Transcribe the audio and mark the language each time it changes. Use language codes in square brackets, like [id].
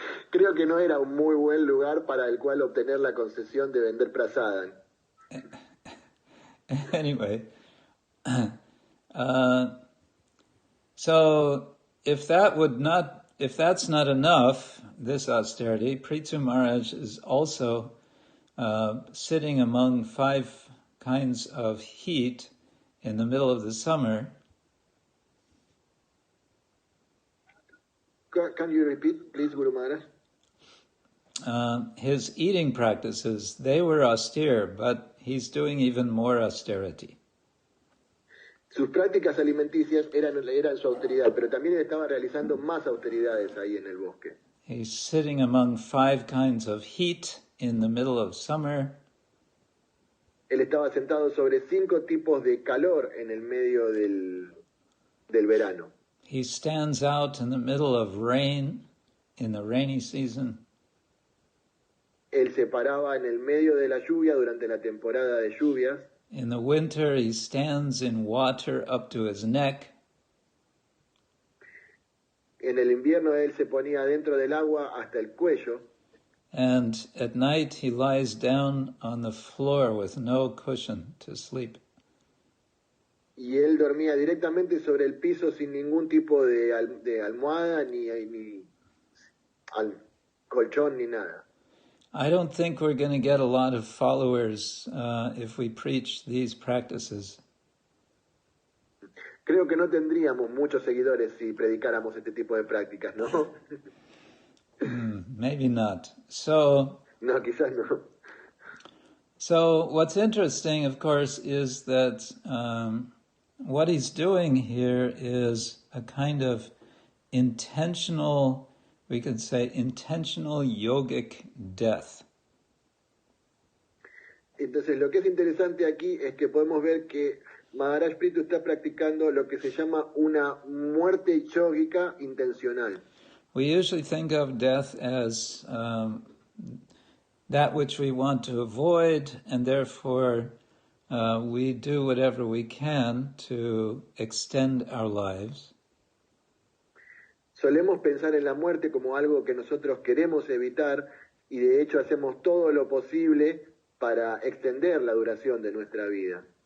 [es] Creo que no era un muy buen lugar para el cual obtener la concesión de vender prasadam. [en] Anyway, so if that's not enough, this austerity, Prithu Maharaj is also sitting among 5 kinds of heat in the middle of the summer. Can you repeat, please, Guru Maharaj? His eating practices, they were austere, but he's doing even more austerity. [es] Sus prácticas alimenticias eran su austeridad, pero también él estaba realizando más austeridades ahí en el bosque. [en] He's sitting among 5 kinds of heat in the middle of summer. [es] Él estaba sentado sobre 5 tipos de calor en el medio del verano. [en] He stands out in the middle of rain, in the rainy season. [es] Él se paraba en el medio de la lluvia durante la temporada de lluvias. [en] In the winter, he stands in water up to his neck. [es] En el invierno él se ponía dentro del agua hasta el cuello. [en] And at night he lies down on the floor with no cushion to sleep. [es] Y él dormía directamente sobre el piso sin ningún tipo de almohada, ni colchón, ni nada. [en] I don't think we're going to get a lot of followers if we preach these practices. [es] Creo que no tendríamos muchos seguidores si predicáramos este tipo de prácticas, ¿no? [en] Maybe not. So, [es] No, quizás no. [en] So what's interesting, of course, is that what he's doing here is a kind of intentional, we could say, intentional yogic death. [es] Entonces, lo que es interesante aquí es que podemos ver que Maharaj Prithu está practicando lo que se llama una muerte yógica intencional. [en] We usually think of death as that which we want to avoid, and therefore we do whatever we can to extend our lives. [es] Solemos pensar en la muerte como algo que nosotros queremos evitar y de hecho hacemos todo lo posible para extender la duración de nuestra vida.